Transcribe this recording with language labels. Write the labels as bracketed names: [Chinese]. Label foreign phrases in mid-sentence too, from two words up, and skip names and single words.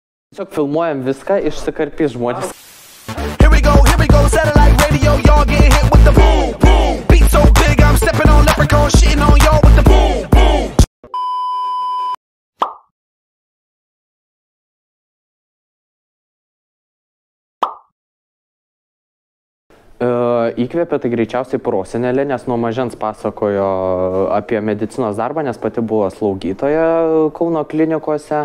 [Lithuanian] Tiesiog filmuojam viską, išsikarpys žmonės. [English] Here we go, satellite radio, y'all getting hit with the boom, boom. Beat so big, I'm stepping on leprechaun, shitting on y'all with the boom, boom. [Lithuanian] Įkvėpė tai greičiausiai prosenelė, nes nuo mažens pasakojo apie medicinos darbą, nes pati buvo slaugytoja Kauno klinikose.